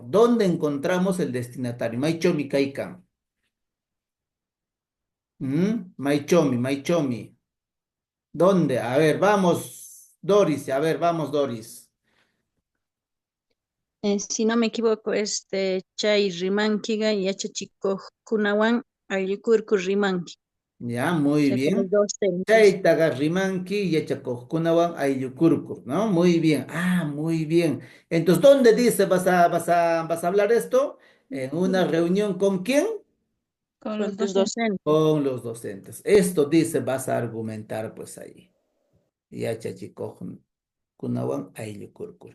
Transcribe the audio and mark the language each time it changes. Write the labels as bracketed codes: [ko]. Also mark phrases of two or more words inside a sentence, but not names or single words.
[es] ¿Dónde encontramos el destinatario? [qu] Maichomi Kaikan. Maichomi, Maichomi. [es] ¿Dónde? A ver, vamos, Doris. A ver, vamos, Doris. Si no me equivoco, [qu] chay rimankiga yachachikuqkunawan ayllukurku rimanki. [es] Ya, O muy sea, con los bien. docentes. [qu] Chaytaqa rimanki yachakuqkunawan ayllukurkur, [es] ¿no? Muy bien. Ah, muy bien. Entonces, ¿dónde dice vas a hablar esto? En una reunión ¿con quién? Con los docentes. Con los docentes. Esto dice, vas a argumentar pues ahí. [qu] Yachachikuqkunawan ayllukurkur.